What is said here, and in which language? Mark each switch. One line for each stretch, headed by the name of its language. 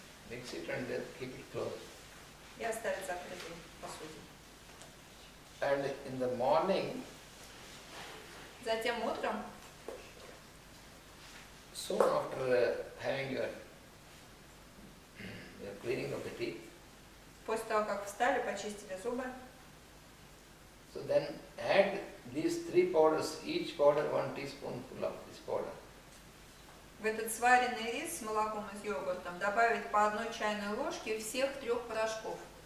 English: Mix it and then keep it closed.
Russian: И оставить закрытой посуде.
English: And in the morning,
Russian: Затем утром,
English: soon after having your cleaning of the teeth,
Russian: после того, как встали, почистили зубы,
English: so then add these 3 powders, each powder 1 teaspoonful of this powder.
Russian: в этот сваренный рис с молоком и с йогуртом добавить по 1 чайной ложке всех 3 порошков.